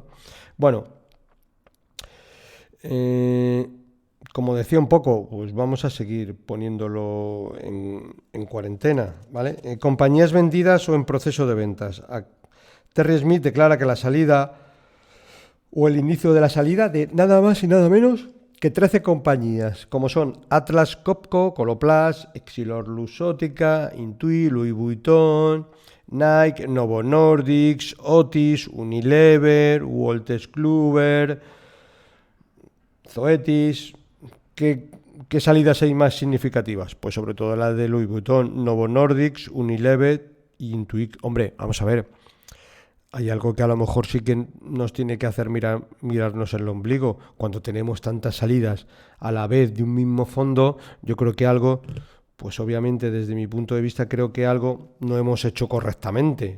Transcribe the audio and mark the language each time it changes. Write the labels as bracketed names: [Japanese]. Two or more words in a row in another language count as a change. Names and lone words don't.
[Spanish] Bueno, como decía un poco, pues vamos a seguir poniéndolo en cuarentena, ¿vale? Compañías vendidas o en proceso de ventas. Terry Smith declara que la salida o el inicio de la salida de nada más y nada menos que 13 compañías, como son Atlas Copco, Coloplast, Exilor Luxottica, Intuit, Louis Vuitton, Nike, Novo Nordisk, Otis, Unilever, Wolters Kluwer, Zoetis. ¿Qué salidas hay más significativas? Pues sobre todo la de Louis Vuitton, Novo Nordisk, Unilever y Intuit. Hombre, vamos a ver. Hay algo que a lo mejor sí que nos tiene que hacer mirarnos el ombligo. Cuando tenemos tantas salidas a la vez de un mismo fondo, yo creo que algo, pues obviamente desde mi punto de vista creo que algo no hemos hecho correctamente.